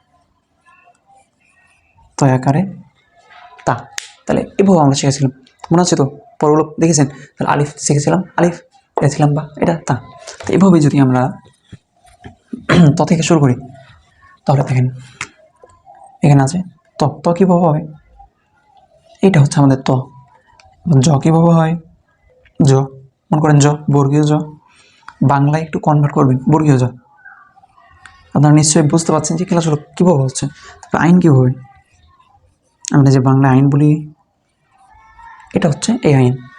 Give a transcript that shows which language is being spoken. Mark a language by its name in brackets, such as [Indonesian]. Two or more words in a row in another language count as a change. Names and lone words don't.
[Bangla] তয়াকারে তা। তাহলে এভাবে আমরা শিখেছিলাম, মনে আছে তো? পরগুলো দেখেছেন? তাহলে আলিফ শিখেছিলাম, আলিফ দেখছিলাম, বা এটা তা। তো এভাবে যদি আমরা ত থেকে শুরু করি, তাহলে দেখেন এখানে আছে ত। ত কীভাবে হয়? এইটা হচ্ছে আমাদের ত। জ কীভাবে হয়? জ, মনে করেন জ, বর্গীয় জ। বাংলায় একটু কনভার্ট করবেন, বর্গীয় জ। আপনারা নিশ্চয়ই বুঝতে পারছেন যে ক্লাসগুলো কীভাবে হচ্ছে। তারপর আইন কীভাবে? আমরা যে বাংলা আইন বলি, এটা হচ্ছে এই আইন।